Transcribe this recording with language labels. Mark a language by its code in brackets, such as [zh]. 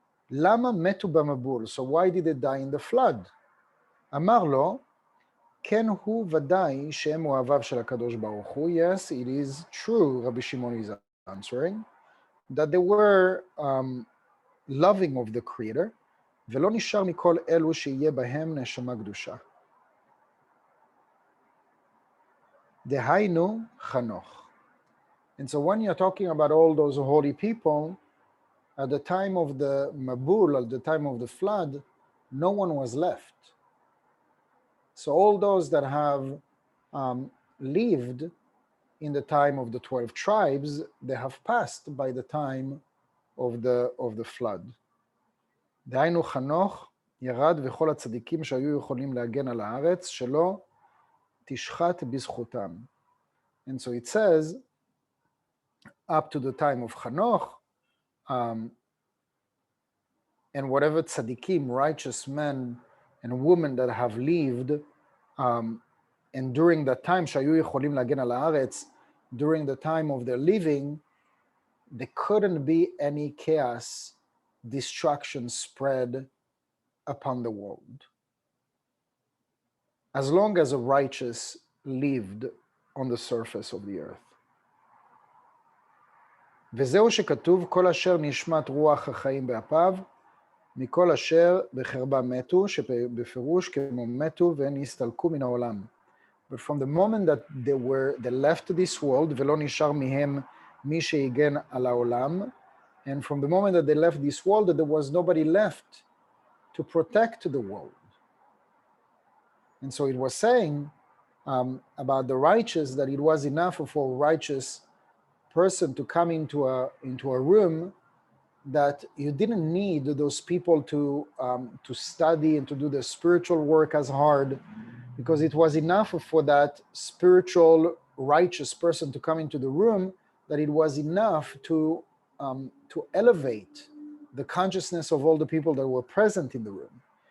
[he] Lama metu b'mabul, [en] so why did they die in the flood? [he] Amar lo, ken hu vadai shem oavav shel HaKadosh Baruch Hu. [en] Yes, it is true, Rabbi Shimon is answering, that they were loving of the Creator. [he] ולא נשאר מכל אלו שיהיה בהם נשמה קדושה. דהיינו חנוך. [en] And so when you're talking about all those holy people, at the time of the Mabul, at the time of the flood, no one was left. So all those that have lived in the time of the 12 tribes, they have passed by the time of the flood. [he] דהיינו חנוך ירד וכל הצדיקים שהיו יכולים להגן על הארץ שלא תשחט בזכותם. [en] And so it says, up to the time of Hanoch, and whatever tzaddikim, righteous men and women that have lived, and during that time, [he] שהיו יכולים להגן על הארץ, [en] during the time of their living, there couldn't be any chaos, destruction spread upon the world. As long as a righteous lived on the surface of the earth. [he] וזהו שכתוב, כל אשר נשמת רוח החיים באפיו, מכל אשר בחרבה מתו, שבפירוש כמו מתו ונסתלקו מן העולם. [en] But from the moment that they left this world, [he] ולא נשאר מהם מי שיגן על העולם, [en] and from the moment that they left this world, that there was nobody left to protect the world. And so it was saying about the righteous that it was enough for a righteous person to come into a room, that you didn't need those people to study and to do the spiritual work as hard, because it was enough for that spiritual righteous person to come into the room, that it was enough to elevate the consciousness of all the people that were present in the room.